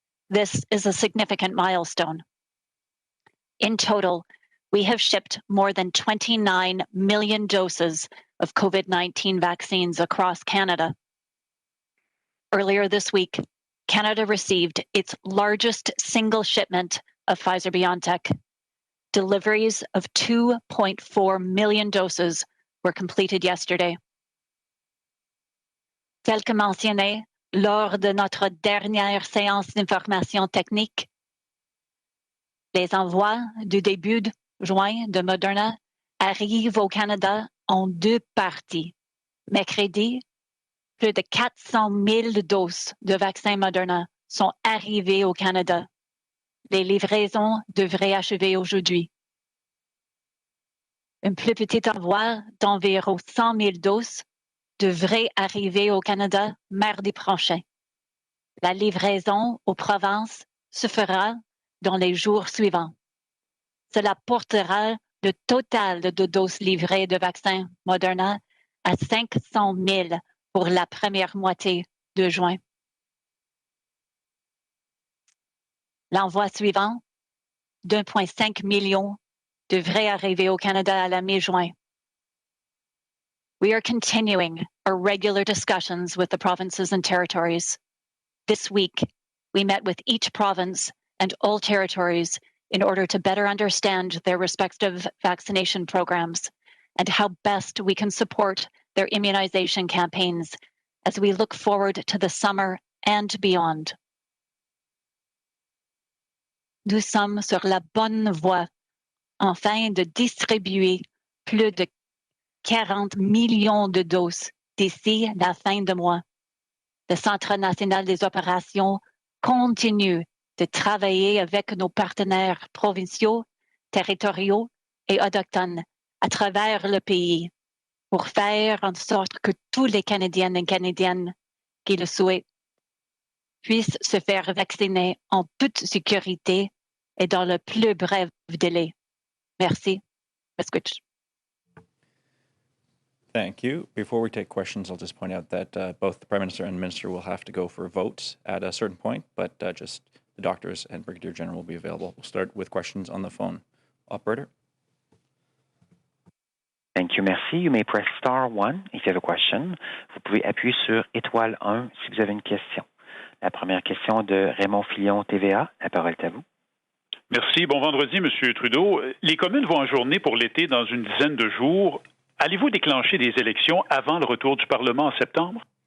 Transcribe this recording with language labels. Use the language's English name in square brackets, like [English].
[English] This is a significant milestone. In total, we have shipped more than 29 million doses of COVID-19 vaccines across Canada. Earlier this week, Canada received its largest single shipment of Pfizer-BioNTech. Deliveries of 2.4 million doses were completed yesterday. [French] Tel que mentionné lors de notre dernière séance d'information technique, les envois du début de juin de Moderna arrivent au Canada en deux parties. Mercredi, plus de 400 000 doses de vaccins Moderna sont arrivées au Canada. Les livraisons devraient achever aujourd'hui. Un plus petit envoi d'environ 100 000 doses devrait arriver au Canada mardi prochain. La livraison aux provinces se fera dans les jours suivants. Cela portera le total de doses livrées de vaccins Moderna à 500 000 pour la première moitié de juin. L'envoi suivant, d'1,5 million, devrait arriver au Canada à la mi-juin. [English] We are continuing our regular discussions with the provinces and territories. This week, we met with each province and all territories in order to better understand their respective vaccination programs and how best we can support their immunization campaigns as we look forward to the summer and beyond. [French] Nous sommes sur la bonne voie afin de distribuer plus de 40 millions de doses d'ici la fin du mois. Le Centre national des opérations continue de travailler avec nos partenaires provinciaux, territoriaux et autochtones à travers le pays pour faire en sorte que tous les Canadiennes et Canadiennes qui le souhaitent puissent se faire vacciner en toute sécurité et dans le plus bref délai. Merci. [English] Thank you. Before we take questions, I'll just point out that both the Prime Minister and Minister will have to go for votes at a certain point, but just the doctors and Brigadier-General will be available. We'll start with questions on the phone. Operator. Thank you, merci. You may press star 1 if you have a question. [French] Vous pouvez appuyer sur étoile 1 si vous avez une question. La première question de Raymond Fillon, TVA. La parole est à vous. Merci. Bon vendredi, M. Trudeau. Les communes vont ajourner pour l'été dans une dizaine de jours. Allez-vous déclencher des élections avant le retour du Parlement en septembre?